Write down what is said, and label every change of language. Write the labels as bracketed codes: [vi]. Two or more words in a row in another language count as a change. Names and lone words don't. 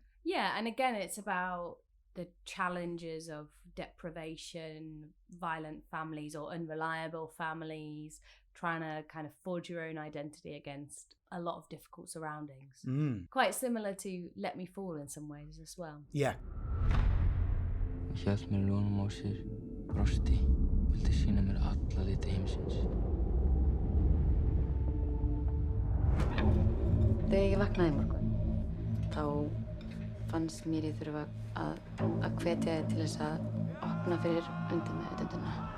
[en] Yeah, and again, it's about the challenges of deprivation, violent families or unreliable families, trying to kind of forge your own identity against a lot of difficult surroundings. Quite similar to Let Me Fall in some ways as well. Yeah. [is] Hélt mér lónum á sér, brosti, vildi sýna mér alla liti heimsins. Þegar ég vaknaði í morgun, þá fannst mér ég þurfa að hvetja þig til þess að opna fyrir undirmeðvitundina.